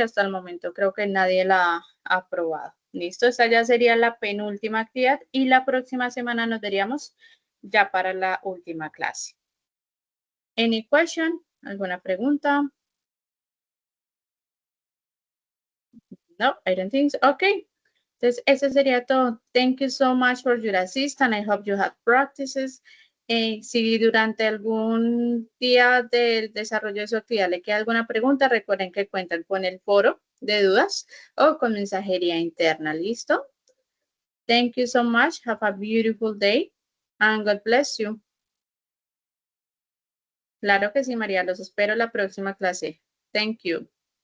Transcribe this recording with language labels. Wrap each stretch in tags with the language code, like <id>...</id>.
<es>Hasta el momento creo que nadie la ha aprobado. Listo, esa ya sería la penúltima actividad y la próxima semana nos veríamos ya para la última clase.</es> <en>Any question?</en> <es>¿Alguna pregunta?</es> <en>No, I don't think so. Okay.</en> <es>Entonces, eso sería todo.</es> <en>Thank you so much for your assistance. I hope you had practices.</en> <es>Si durante algún día del desarrollo de su actividad le queda alguna pregunta, recuerden que cuentan con el foro de dudas o con mensajería interna. ¿Listo?</es> <en>Thank you so much. Have a beautiful day and God bless you.</en> <es>Claro que sí, María. Los espero en la próxima clase.</es> <en>Thank you.</en>